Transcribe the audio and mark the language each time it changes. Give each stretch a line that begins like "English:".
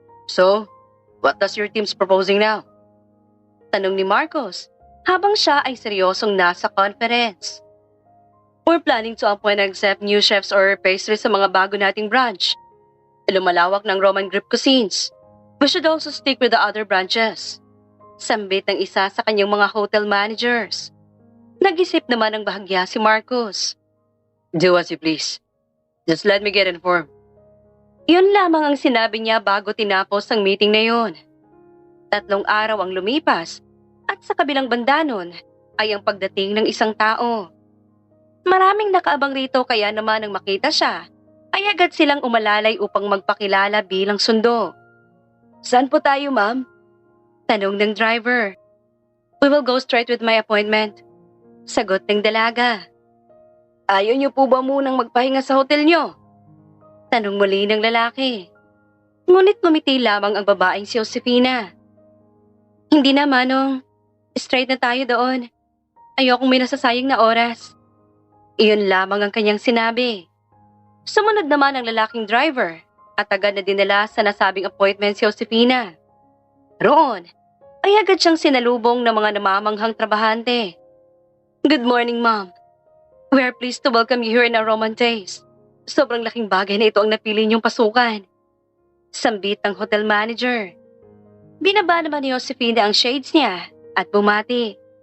English: So, what does your team's proposing now?
Filipino: Tanong ni Marcos habang siya ay seryosong nasa conference.
English: We're planning to appoint and accept new chefs or pastries
Filipino: sa mga bago nating branch. Lumalawak ng Roman Greek cuisines.
English: We should also stick with the other branches.
Filipino: Sambit ng isa sa kanyang mga hotel managers. Nag-isip naman ng bahagya si Marcos.
English: Do as you please. Just let me get informed.
Filipino: Yun lamang ang sinabi niya bago tinapos ang meeting na yun. 3 araw ang lumipas at sa kabilang banda nun ay ang pagdating ng isang tao. Maraming nakaabang rito kaya naman nang makita siya, ay agad silang umalalay upang magpakilala bilang sundo. Saan po tayo, ma'am? Tanong ng driver.
English: We will go straight with my appointment.
Filipino: Sagot ng dalaga. Ayaw niyo po ba munang magpahinga sa hotel niyo? Tanong muli ng lalaki. Ngunit ngumiti lamang ang babaeng si Josefina. Hindi na, Manong. Straight na tayo doon. Ayokong may nasasayang na oras. Iyon lamang ang kanyang sinabi. Sumunod naman ang lalaking driver at agad na dinala sa nasabing appointment si Josefina. Roon ay agad siyang sinalubong ng mga namamanghang trabahante.
English: Good morning, ma'am. We are pleased to welcome you here in our Roman Taste.
Filipino: Sobrang laking bagay na ito ang napili niyong pasukan. Sambit ng hotel manager. Binaba naman ni Josefina ang shades niya at bumati.